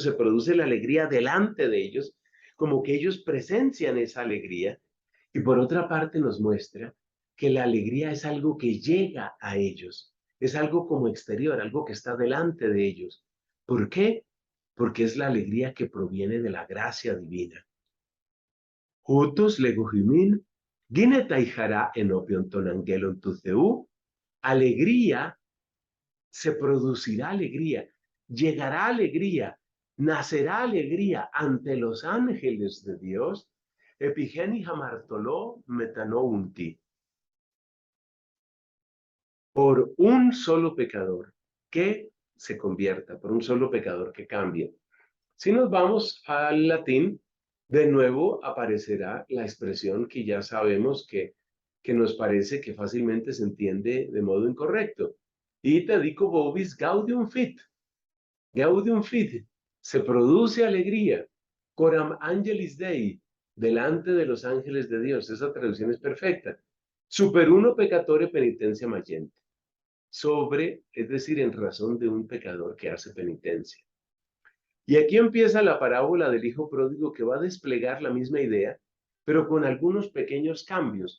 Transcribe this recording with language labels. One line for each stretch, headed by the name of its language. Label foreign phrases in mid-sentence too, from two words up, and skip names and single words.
Spanish: Se produce la alegría delante de ellos, como que ellos presencian esa alegría. Y por otra parte nos muestra que la alegría es algo que llega a ellos, es algo como exterior, algo que está delante de ellos. ¿Por qué? Porque es la alegría que proviene de la gracia divina.
Greek: οὕτως λέγω ὑμῖν γίνεται χαρὰ ἐνώπιον τῶν ἀγγέλων τοῦ θεοῦ,
Spanish: alegría, se producirá alegría, llegará alegría, nacerá alegría ante los ángeles de Dios.
Greek: ἐπὶ ἑνὶ ἁμαρτωλῷ μετανοοῦντι,
Spanish: por un solo pecador que se convierta, por un solo pecador que cambie. Si nos vamos al latín, de nuevo aparecerá la expresión que ya sabemos que nos parece que fácilmente se entiende de modo incorrecto.
Latin: Ita dico vobis gaudium fit. Gaudium fit.
Spanish: Se produce alegría.
Latin: Coram angelis Dei.
Spanish: Delante de los ángeles de Dios. Esa traducción es perfecta.
Latin: Super uno peccatore penitencia mayente.
Spanish: Sobre, es decir, en razón de un pecador que hace penitencia. Y aquí empieza la parábola del hijo pródigo que va a desplegar la misma idea, pero con algunos pequeños cambios.